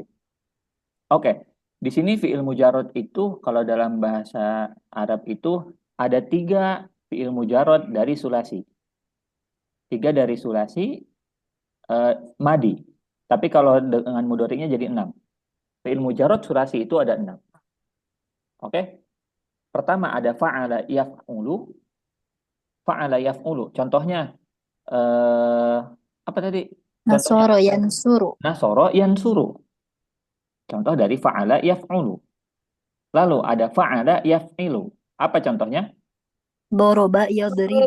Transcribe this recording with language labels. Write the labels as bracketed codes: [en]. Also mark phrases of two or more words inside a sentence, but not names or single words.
[id] Oke, di sini fi'il mujarrad itu kalau dalam bahasa Arab itu ada 3 fi'il mujarrad dari sulasi. 3 dari sulasi madi. Tapi kalau dengan mudhari'nya jadi 6. Fi'il mujarrad sulasi itu ada 6. Oke. Pertama ada [ar] فعل يفعل. فعل يفعل. [id] Contohnya apa tadi? [ar] نصر ينصر. نصر ينصر. [id] Contoh dari [ar] فعل يفعل. [id] Lalu ada [ar] فعل يفعل. [id] Apa contohnya? [ar] ضرب يضرب.